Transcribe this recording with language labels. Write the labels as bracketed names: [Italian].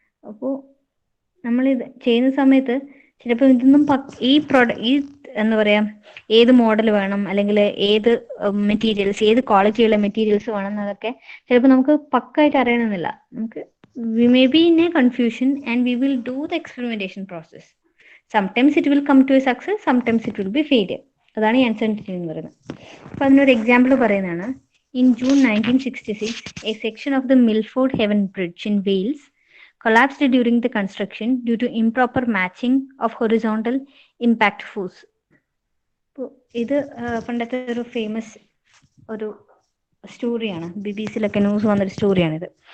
[Malayalam] അപ്പോൾ നമ്മളിത് ചെയ്യുന്ന സമയത്ത് ചിലപ്പോൾ ഇതൊന്നും ഈ എന്താ പറയുക, ഏത് മോഡൽ വേണം അല്ലെങ്കിൽ ഏത് മെറ്റീരിയൽസ്, ഏത് ക്വാളിറ്റിയുള്ള മെറ്റീരിയൽസ് വേണം എന്നതൊക്കെ ചിലപ്പോൾ നമുക്ക് പക്കായിട്ട് അറിയണമെന്നില്ല. [English] നമുക്ക് we may be in a confusion and we will do the experimentation process. Sometimes it will come to a success, sometimes it will be failure. [Malayalam] അതാണ് ഈ അൺസർട്ടനിറ്റി എന്ന് പറയുന്നത്. അപ്പോൾ അതിനൊരു എക്സാമ്പിൾ പറയുന്നതാണ്. [English] In June 1966, a section of the Milford Haven Bridge in Wales collapsed during the construction due to improper matching of horizontal impact force. [Malayalam] അപ്പോൾ ഇത് പണ്ടത്തെ ഒരു ഫേമസ് ഒരു സ്റ്റോറിയാണ്, BBC-ലൊക്കെ ന്യൂസ് വന്നൊരു സ്റ്റോറിയാണിത്.